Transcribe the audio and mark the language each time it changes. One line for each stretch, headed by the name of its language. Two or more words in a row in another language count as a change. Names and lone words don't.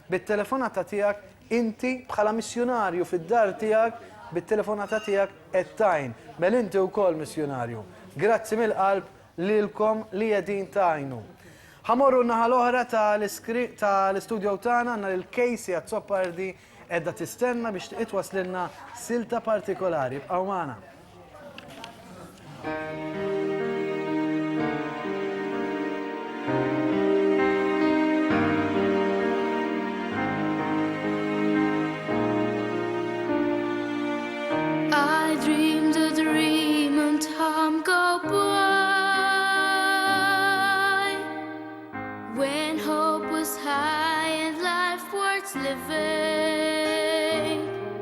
Maltese: bit-telefonata tiegħek inti bħala missjonarju fid-dar tiegħek bit-telefonata tiegħek qed tajn. Mel inti wkoll missjonarju. Grazzi mill-qalb lilkom li qegħdin tajnu. Ħamorru n-naħa l-oħra tal-istudju tagħna għandna lil Casey Azzopardi qiegħda tistenna biex itwaslilna silta partikolari. Bqgħu magħna.
English: I dreamed a dream and time go by when hope was high and life worth living.